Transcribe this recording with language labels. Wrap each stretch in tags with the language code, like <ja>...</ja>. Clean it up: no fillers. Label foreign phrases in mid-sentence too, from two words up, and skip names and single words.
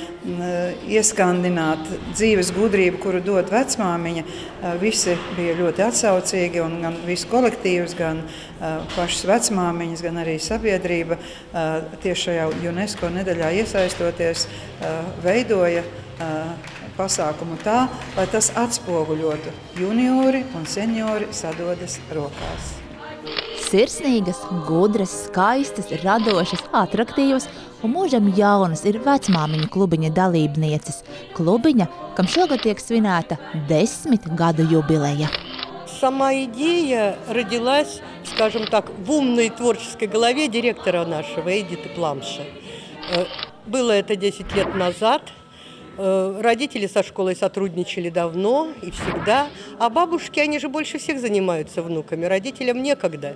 <lv>ieskandināt dzīves gudrību, kuru dod vecmāmiņa, visi bija ļoti atsaucīgi, un gan viss kolektīvs, gan pašas vecmāmiņas, gan arī sabiedrība tieši šajā UNESCO nedēļā iesaistoties, veidoja pasākumu tā, lai tas atspoguļotu juniori un seniori sadodas rokās. Sirsnīgas, gudras, skaistas, radošas, atraktīvas un mūžam jaunas ir vecmāmiņu klubiņa dalībnieces. Klubiņa, kam шогод tiek svinēta 10 gadu jubileja.</lv> <ru>Сама идея родилась, скажем так, в умной творческой голове директора нашего, Эдиты Пламша. Было это 10 лет назад. Родители со школой сотрудничали давно и всегда, а бабушки, они же больше всех занимаются внуками, родителям некогда.</ru>